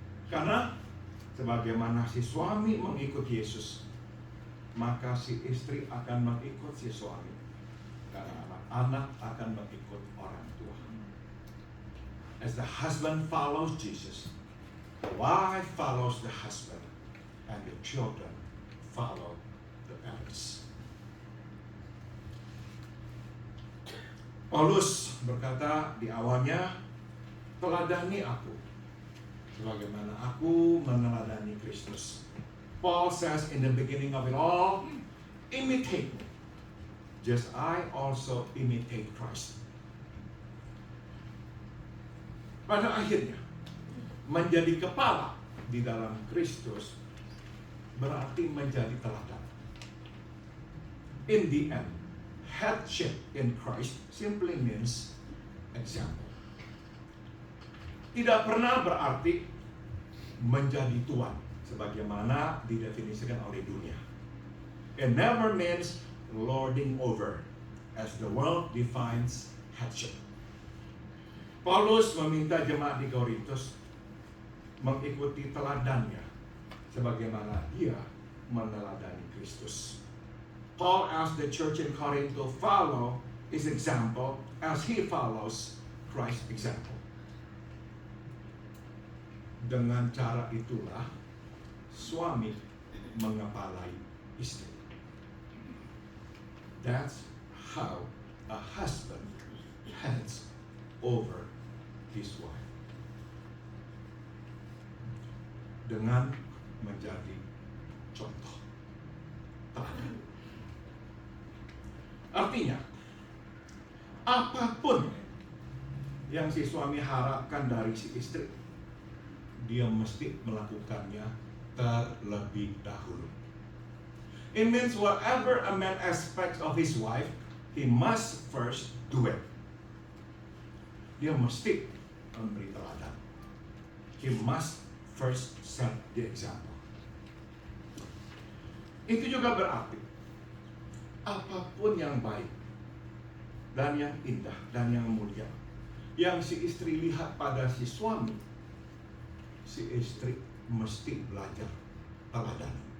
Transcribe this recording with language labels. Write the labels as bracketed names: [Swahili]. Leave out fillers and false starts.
[Indonesian] Karena sebagaimana si suami mengikut Yesus, maka si istri akan mengikut si suami. Karena anak-anak akan mengikut orang tua. [English] As the husband follows Jesus, The wife follows the husband, and the children follow the parents. [Indonesian] Paulus berkata di awalnya, teladani aku, sebagaimana aku meneladani Kristus. [English] Paul says in the beginning of it all, imitate me, just I also imitate Christ. [Indonesian] Pada akhirnya, menjadi kepala di dalam Kristus berarti menjadi teladan. [English] In the end, headship in Christ simply means example. [Indonesian] Tidak pernah berarti menjadi tuan sebagaimana didefinisikan oleh dunia. [English] It never means lording over as the world defines headship. [Indonesian] Paulus meminta jemaat di Korintus mengikuti teladannya sebagaimana dia meneladani Kristus. [English] Paul asked the church in Corinth to follow his example as he follows Christ's example. [Indonesian] Dengan cara itulah suami mengepalai istri. [English] That's how a husband heads over his wife. [Indonesian] Dengan menjadi contoh teladan. Artinya, apapun yang si suami harapkan dari si istri, dia mesti melakukannya terlebih dahulu. [English] It means whatever a man expects of his wife, he must first do it. [Indonesian] Dia mesti memberi teladan. [English] He must first set the example. [Indonesian] Itu juga berarti apapun yang baik dan yang indah dan yang mulia yang si istri lihat pada si suami, si istri mesti belajar teladan.